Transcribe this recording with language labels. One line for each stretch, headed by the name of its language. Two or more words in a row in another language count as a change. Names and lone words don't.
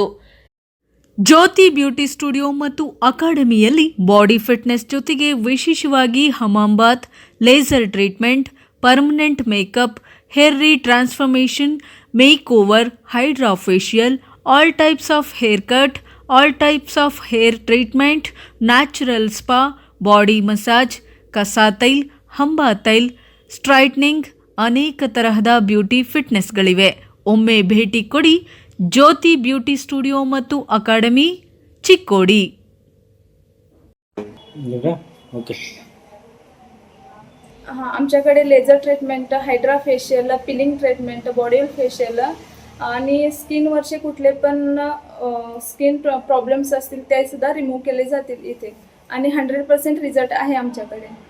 English: ಜ್ಯೋತಿ ಬ್ಯೂಟಿ ಸ್ಟುಡಿಯೋ ಮತ್ತು ಅಕಾಡೆಮಿಯಲ್ಲಿ body fitness
Kannada: ಜೊತೆಗೆ ವಿಶೇಷವಾಗಿ
English: hammam bath, laser treatment, permanent makeup, hair transformation, makeover, hydra facial, all types of haircut, all types of hair treatment, natural spa, body massage, kasa tail, hamba tail, straightening,
Kannada: ಅನೇಕ ತರಹದ
English: beauty fitness.
Kannada: ಒಮ್ಮೆ ಭೇಟಿ ಕೊಡಿ ಜ್ಯೋತಿ ಬ್ಯೂಟಿ ಸ್ಟುಡಿಯೋ ಮತ್ತು ಅಕಾಡೆಮಿ, ಚಿಕ್ಕೋಡಿ.
Marathi: आमच्याकडे
English: laser treatment, hydra facial, peeling treatment, body facial
Marathi: आणि स्किनवरचे कुठले पण
English: skin problems
Marathi: असतील ते सुद्धा रिमूव्ह केले जातील इथे आणि 100% रिझल्ट आहे आमच्याकडे.